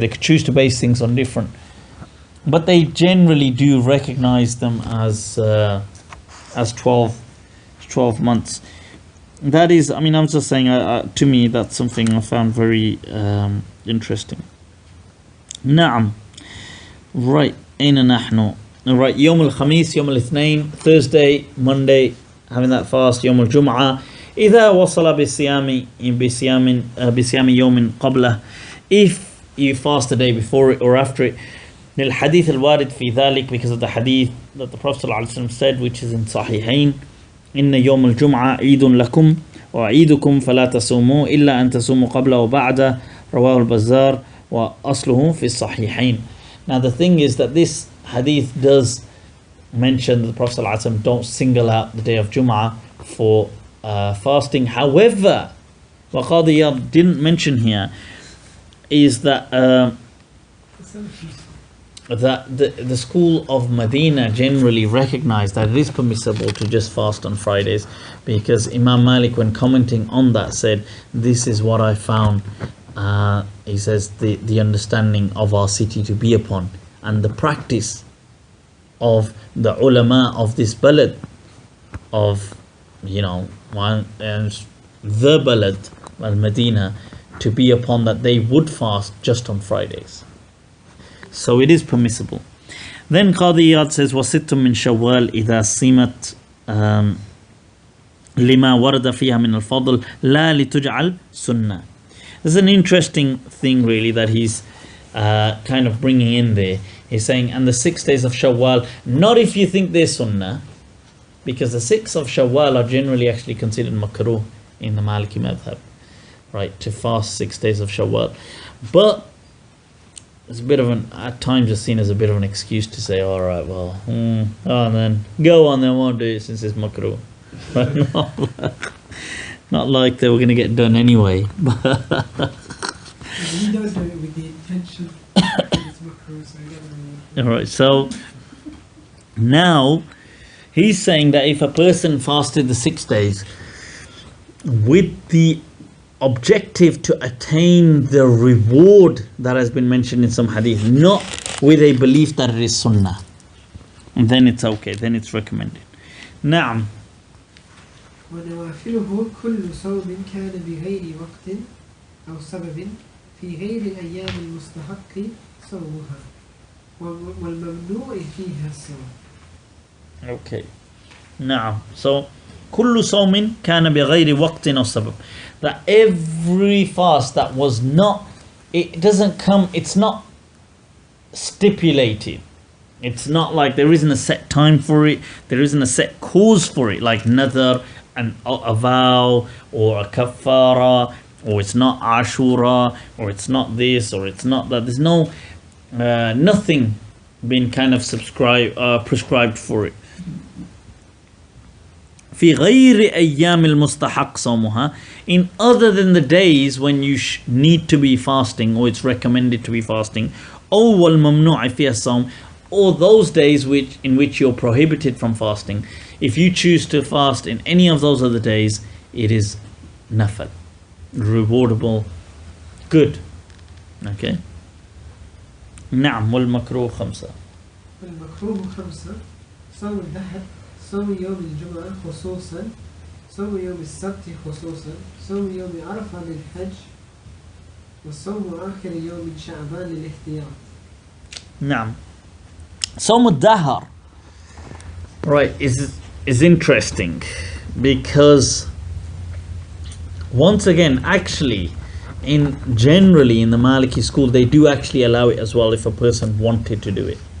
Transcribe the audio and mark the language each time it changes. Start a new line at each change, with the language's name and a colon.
English: They could choose to base things on different, but they generally do recognize them as 12 months. That is, I'm just saying. To me, that's something I found very interesting.
Arabic: نعم.
English: Right.
Arabic: أين نحن? Right. يوم الخميس, يوم الاثنين,
English: Thursday, Monday, having that fast.
Arabic: يوم الجمعة. إذا وصل بصيام يوم قبله,
English: if you fast the day before it or after it,
Arabic: للحديث الوارد في ذلك,
English: because of the hadith that the Prophet ﷺ said, which is in Sahihain,
Arabic: إن يوم الجمعة عيد لكم وعيدكم فلا تصوموا إلا أن تصوموا قبله وبعده, رواه البزار وأصله في الصحيحين.
English: Now the thing is that this hadith does mention that the Prophet ﷺ don't single out the day of Jum'ah for fasting. However, what Qadi Iyad didn't mention here is that the school of Medina generally recognized that it is permissible to just fast on Fridays, because Imam Malik, when commenting on that, said, this is what I found, he says, the understanding of our city to be upon, and the practice of the ulama of this balad, of the balad al-Medina, to be upon that they would fast just on Fridays. So it is permissible. Then Qadi Iyad says,
Arabic: وَسِتٌّ مِّن شَوَّالٍ إِذَا صِيمَتْ لِمَا وَرَدَ فِيهَا مِنَ الْفَضْلِ لَا لِتُجْعَلْ سُنَّةً.
English: There's an interesting thing really that he's kind of bringing in there. He's saying, and the 6 days of Shawwal, not if you think they're sunnah, because the 6 of Shawwal are generally actually considered makruh in the Maliki madhab, right, to fast 6 days of Shawwal. But it's a bit of at times it's seen as a bit of an excuse to say, alright, well, then go on then, won't do it since it's makruh. Not like they were going to get done anyway. He does do it with the intention that it's makruh, so he doesn't. Alright, so now he's saying that if a person fasted the 6 days with the objective to attain the reward that has been mentioned in some hadith, not with a belief that it is sunnah, and then it's okay, then it's recommended.
Arabic: Naam. ونوافله كل صوم كان بغير وقت أو سبب في غير الأيام المستحق صومها والممنوع فيها الصوم.
English: Okay.
Arabic: نعم. So كل صوم كان بغير وقت أو سبب.
English: That every fast that was not, it doesn't come, it's not stipulated. It's not like there isn't a set time for it, there isn't a set cause for it, like nadar and a vow or a kafara, or it's not ashura, or it's not this, or it's not that. There's no nothing been kind of prescribed for it.
Arabic: في غير أيام المستحق صومها,
English: in other than the days when you need to be fasting or it's recommended to be fasting,
Arabic: أو والممنوع فيها الصوم,
English: or those days in which you're prohibited from fasting. If you choose to fast in any of those other days, it is nafal, rewardable, good.
Arabic: Okay. نعم. والمكروه خمسة. المكروه خمسة: صوم الدهر، صوم يوم الجمعة خصوصا، صوم يوم السبت خصوصا، صوم يوم عرفة للحج، وصوم آخر يوم من شعبان للاحتياط. نعم.
English: صوم الدهر, right, is interesting because once again, actually, generally in the Maliki school, they do actually allow it as well if a person wanted to do it.